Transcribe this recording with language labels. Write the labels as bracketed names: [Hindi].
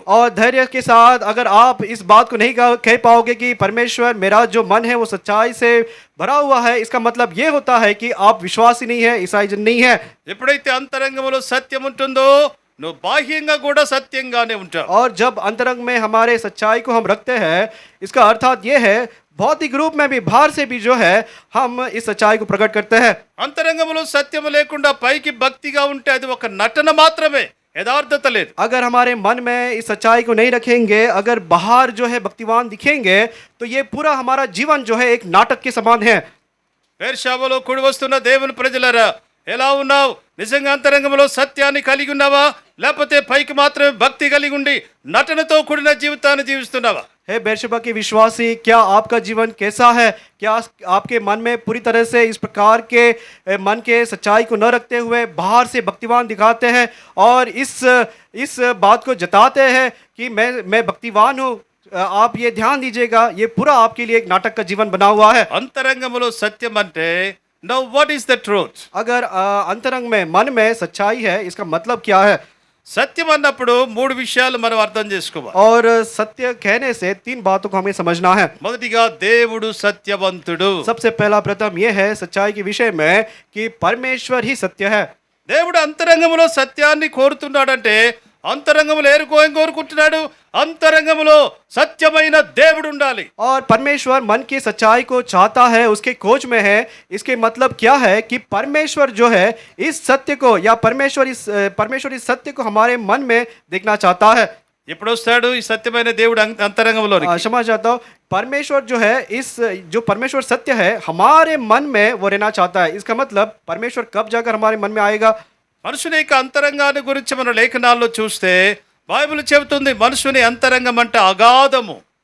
[Hindi] और धैर्य के साथ अगर आप इस बात को नहीं कह पाओगे कि परमेश्वर मेरा जो मन है वो सच्चाई से भरा हुआ है, इसका मतलब ये होता है कि आप विश्वासी नहीं है, ईसाई जन नहीं है। [Telugu] ఎప్పుడైతే అంతరంగంలో సత్యం ఉంటుందో నువ్వు బాహ్యంగా కూడా సత్యంగానే ఉంటావు. [Hindi] और जब अंतरंग में हमारे सच्चाई को हम रखते हैं, इसका अर्थात ये है भौतिक रूप में भी, बाहर से भी जो है हम इस सच्चाई को प्रकट करते हैं। [Telugu] అంతరంగంలో సత్యం లేకుండా పైకి భక్తిగా ఉంటే అది ఒక నటన మాత్రమే, యథార్థత లేదు. [Hindi] अगर हमारे मन में इस सच्चाई को नहीं रखेंगे, अगर बाहर जो है भक्तिवान दिखेंगे, तो ये पूरा हमारा जीवन जो है एक नाटक के समान है। [Telugu] వేర్షాబలో కూడి వస్తున్న దేవుని ప్రజలారా, ఎలా ఉన్నావు? నిజంగా అంతరంగంలో సత్యాన్ని కలిగి ఉన్నావా, లేకపోతే పైకి మాత్రమే భక్తి కలిగి ఉండి నటనతో కూడిన జీవితాన్ని జీవిస్తున్నావా? [Hindi] हे बेरशबा के विश्वासी, क्या आपका जीवन कैसा है? क्या आपके मन में पूरी तरह से इस प्रकार के मन के सच्चाई को न रखते हुए बाहर से भक्तिवान दिखाते हैं और इस बात को जताते हैं कि मैं भक्तिवान हूँ? आप ये ध्यान दीजिएगा, ये पूरा आपके लिए एक नाटक का जीवन बना हुआ है। [Telugu] అంతరంగంలో సత్యం అంటే [English] Now what is the truth? [Hindi] अगर अंतरंग में, मन में सच्चाई है, इसका मतलब क्या है? [Telugu] సత్యం అన్నప్పుడు మూడు విషయాలు మనం అర్థం చేసుకోవాలి. [Hindi] और सत्य कहने से तीन बातों को हमें समझना है। [Telugu] మొదటిగా దేవుడు సత్యవంతుడు. [Hindi] सबसे पहला प्रथम ये है सच्चाई के विषय में कि परमेश्वर ही सत्य है। [Telugu] దేవుడు అంతరంగంలో సత్యాన్ని కోరుతున్నాడంటే అంతరంగంలో ఏం కోరుకుంటున్నాడు? అంతరంగంలో సత్యమైన దేవుడు ఉండాలి. [Hindi] और परमेश्वर मन की सच्चाई को चाहता है, उसके खोज में है। इसके मतलब क्या है कि परमेश्वर जो है इस सत्य को, या परमेश्वर इस सत्य को हमारे मन में देखना चाहता है। [Telugu] ఎప్పుడు వస్తాడు ఈ సత్యమైన దేవుడు అంతరంగంలో? [Hindi] क्षमा चाहता हूँ, परमेश्वर जो है जो परमेश्वर सत्य है हमारे मन में वो रहना चाहता है। इसका मतलब परमेश्वर कब जाकर हमारे मन में आएगा? [Telugu] మనుషుని యొక్క అంతరంగాన్ని గురించి మన లేఖనాల్లో చూస్తే బైబిల్ చెబుతుంది మనుషుని అంతరంగం అంటే అగాధము.